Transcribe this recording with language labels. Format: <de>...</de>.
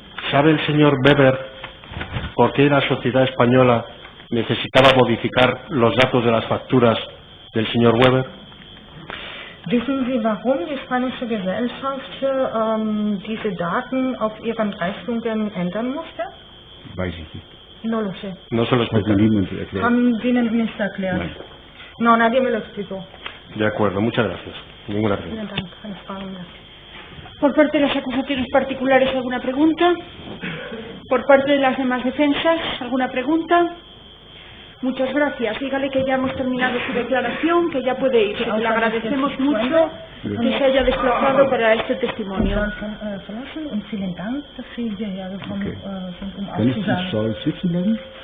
<es>¿Sabe el señor Weber por qué la sociedad española necesitaba modificar los datos de las facturas del señor Weber?</es> <de>Wissen Sie, warum die spanische Gesellschaft diese Daten auf ihren Rechnungen ändern musste? Weiß ich nicht.</de> <es>No lo sé. No se lo</es> <de>Hat mir</de> <es>explica.</es> <de>niemand erklärt. Haben Sie nicht erklärt? Nein.</de> <es>No, nadie me lo explicó. De acuerdo, muchas gracias. Ninguna pregunta.</es> <de>Vielen Dank. Keine Fragen mehr.</de> <es>Por parte de las acusaciones particulares, ¿alguna pregunta? Por parte de las demás defensas, ¿alguna pregunta? Muchas gracias. Dígale que ya hemos terminado su declaración, que ya puede irse. Le agradecemos mucho que se haya desplazado para este testimonio.</es> <de>Verlassen und vielen Dank, dass Sie hierher gekommen sind, Kann ich im Saal sitzen bleiben?</de>